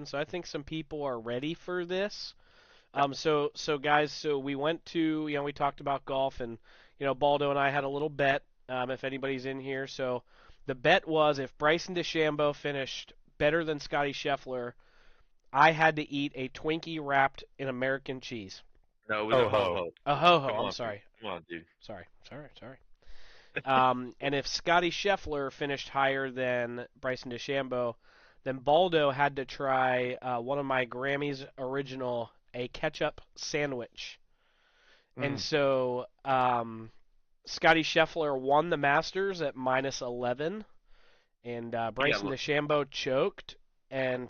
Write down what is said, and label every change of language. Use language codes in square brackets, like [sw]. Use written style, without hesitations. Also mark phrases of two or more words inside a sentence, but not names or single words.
[en] So I think some people are ready for this. So guys, so we went to we talked about golf and Baldo and I had a little bet. If anybody's in here, so the bet was if Bryson DeChambeau finished better than Scotty Scheffler, I had to eat a Twinkie wrapped in American cheese. No, it was a Ho ho ho. ho. A ho ho. Come I'm on, dude. sorry. Come on, dude. Sorry. And if Scotty Scheffler finished higher than Bryson DeChambeau, then Baldo had to try one of my Grammys original, a ketchup sandwich. And Mm. so Scotty Scheffler won the Masters at -11, and Bryson DeChambeau choked and